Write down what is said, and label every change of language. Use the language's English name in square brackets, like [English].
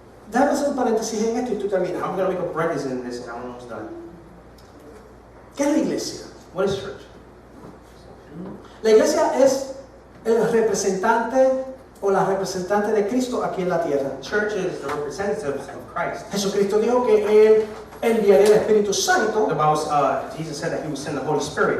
[Spanish] Déjame hacer un paréntesis en esto y tú terminas. [English] I'm going to make a parenthesis in this and I'm almost done. [Spanish] ¿Qué es la iglesia? [English] What is church? [Spanish] La iglesia es el representante o la representante de Cristo aquí en la tierra. [English] Church is the representatives of Christ. [Spanish] Jesucristo dijo que Él enviaría el Espíritu [English] The [Spanish] Santo [English] Bible, Jesus said that He would send the Holy Spirit